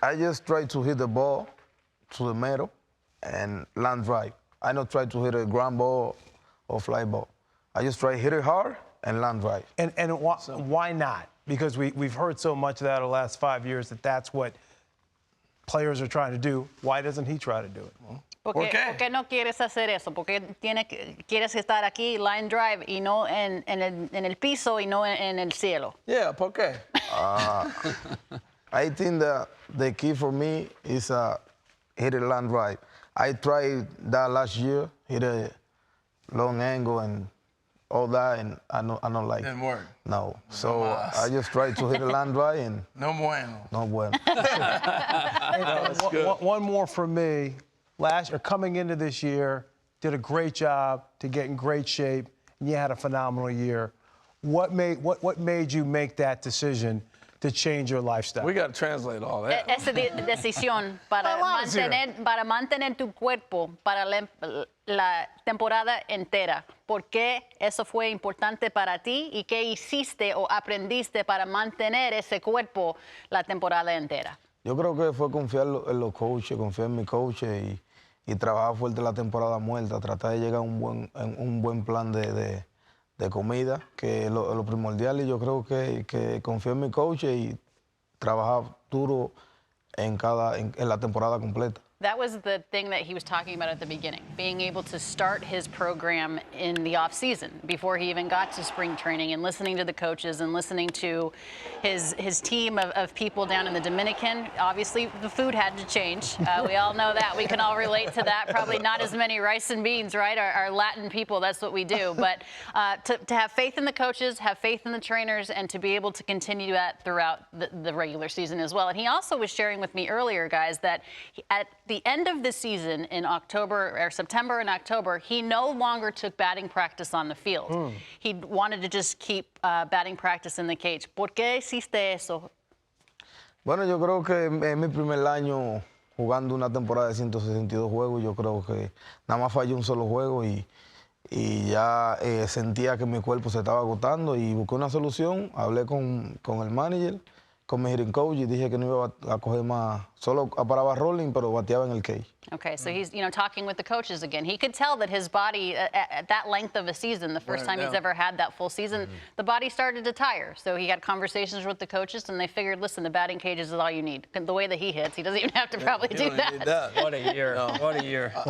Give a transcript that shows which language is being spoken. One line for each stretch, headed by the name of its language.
English: I just try to hit the ball to the middle and line drive. I don't try to hit a ground ball or fly ball. I just try to hit it hard and line drive. And why not? Because we've heard so much of that over the last 5 years that that's what players are trying to do. Why doesn't he try to do it?
Spanish: ¿Por qué no quieres hacer eso? Porque quieres estar aquí, line drive, y no en el piso y no en el cielo.
English: Yeah,
Spanish: ¿por qué?
English: I think that the key for me is hit a line drive. I tried that last year, hit a long angle and all that, and I don't like it. Didn't work. No. So I just tried to hit a line drive and
Spanish: no bueno. No bueno.
English: That's good. One more from me. Last year, coming into this year, did a great job to get in great shape, and you had a phenomenal year. What made you make that decision to change your lifestyle? We got to translate all that.
Spanish: Esa decisión para mantener tu cuerpo para la temporada entera. ¿Por qué eso fue importante para ti y qué hiciste o aprendiste para mantener ese cuerpo la temporada entera? Yo creo que fue confiar en los coaches, confiar en mi coach y trabajar fuerte la temporada muerta, tratar de llegar a un buen plan de comida, que es lo primordial, y yo creo que confiar en mi coach y trabajar duro en la temporada completa.
English: That was the thing that he was talking about at the beginning, being able to start his program in the off season before he even got to spring training, and listening to the coaches and listening to his team of people down in the Dominican. Obviously, the food had to change. We all know that. We can all relate to that. Probably not as many rice and beans, right? Our Latin people, that's what we do. But to have faith in the coaches, have faith in the trainers, and to be able to continue that throughout the regular season as well. And he also was sharing with me earlier, guys, that at the end of the season in September and October, he no longer took batting practice on the field. He wanted to just keep batting practice in the cage.
Spanish: ¿Por qué hiciste eso? Bueno, yo creo que en mi primer año jugando una temporada de 162 juegos, yo creo que nada más fallé un solo juego y ya sentía que mi cuerpo se estaba agotando y busqué una solución. Hablé con el manager, con mi hitting coach, y dije que no iba a coger más, solo paraba rolling, pero bateaba en el cage.
English: Okay, so he's talking with the coaches again. He could tell that his body, at that length of a season, the first time he's ever had that full season, the body started to tire. So he had conversations with the coaches, and they figured, listen, the batting cage is all you need. The way that he hits, he doesn't even have to probably do that. What a year. No. What a year.